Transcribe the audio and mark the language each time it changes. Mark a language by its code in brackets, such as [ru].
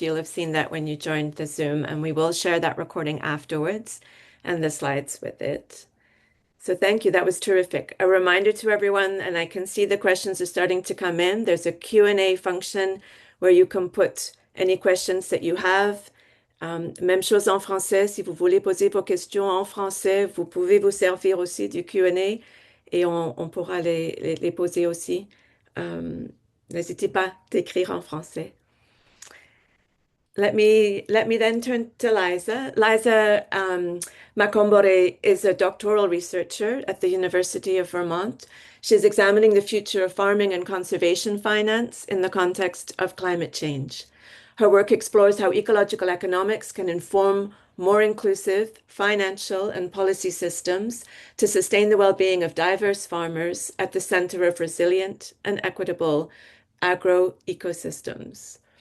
[en] You'll have seen that when you joined the Zoom, and we will share that recording afterwards and the slides with it. So thank you. That was terrific. A reminder to everyone, and I can see the questions are starting to come in. There's a Q&A function where you can put any questions that you have. [fr] Même chose en français. Si vous voulez poser vos questions en français, vous pouvez vous servir aussi du Q&A et on pourra les poser aussi. N'hésitez pas d'écrire en français. [en] Let me then turn to Lizah. Lizah Makombore is a doctoral researcher at the University of Vermont. She's examining the future of farming and conservation finance in the context of climate change. Her work explores how ecological economics can inform more inclusive financial and policy systems to sustain the well-being of diverse farmers at the center of resilient and equitable agroecosystems.